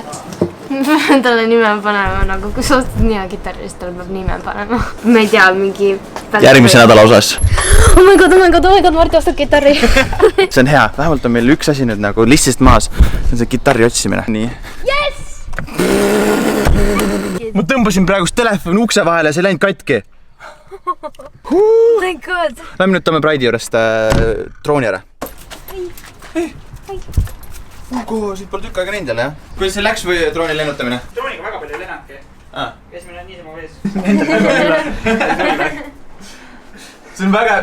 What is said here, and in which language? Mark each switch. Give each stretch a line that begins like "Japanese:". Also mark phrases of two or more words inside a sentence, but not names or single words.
Estonian: Talle nime panema, nagu kui sa ostad nii hea kitarri, siis talle peab nime panema. Ma ei tea, mingi... Järgmise nädala osas.
English: Oh my god,
Estonian: Marti ostab kitarri. See on hea, vähemalt on meil üks asi nüüd nagu listist maas. See on see kitarri otsimine. Nii. Yes! Ma tõmbasin praegust telefoni ukse vahele ja see läinud katki.
English: Oh my god.
Estonian: Lähme nüüd toome Pride'i juurest drooni ära. Hei. Kuhu, siit pole tükk aega näinud jälle, jah? Kuidas see läks või drooni lennutamine? Drooniga väga palju ei lennanudki. Esimene on niisama vees. See on väga...